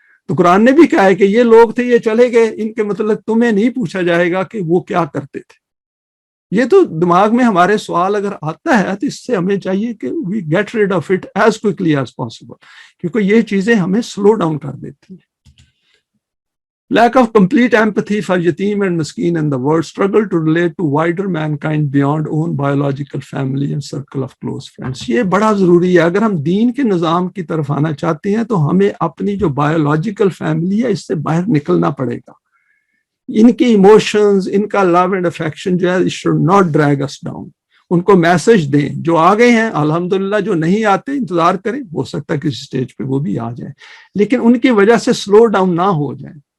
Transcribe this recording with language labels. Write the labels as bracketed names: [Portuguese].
[Urdu] تو قرآن نے بھی کہا ہے کہ یہ لوگ تھے، یہ چلے گئے، ان کے متعلق تمہیں نہیں پوچھا جائے گا کہ وہ کیا کرتے تھے. یہ تو دماغ میں ہمارے سوال اگر آتا ہے تو اس سے ہمیں چاہیے کہ we get rid of it as quickly as possible, کیونکہ یہ چیزیں ہمیں سلو ڈاؤن کر دیتی ہیں. [English] Lack of complete empathy for yatim and miskin and the world, struggle to relate to wider mankind beyond own biological family and circle of close friends. [Urdu] یہ بڑا ضروری ہے. اگر ہم دین کے نظام کی طرف آنا چاہتے ہیں تو ہمیں اپنی جو بایولوجیکل فیملی ہے اس سے باہر نکلنا پڑے گا. ان کی ایموشنز، ان کا لو اینڈ افیکشن جو ہے [English] it should not drag us down. [Urdu] ان کو میسج دیں. جو آ گئے ہیں الحمدللہ، جو نہیں آتے انتظار کریں، ہو سکتا ہے کسی سٹیج پہ وہ بھی آ جائیں، لیکن ان کی وجہ سے سلو ڈاؤن نہ ہو جائیں.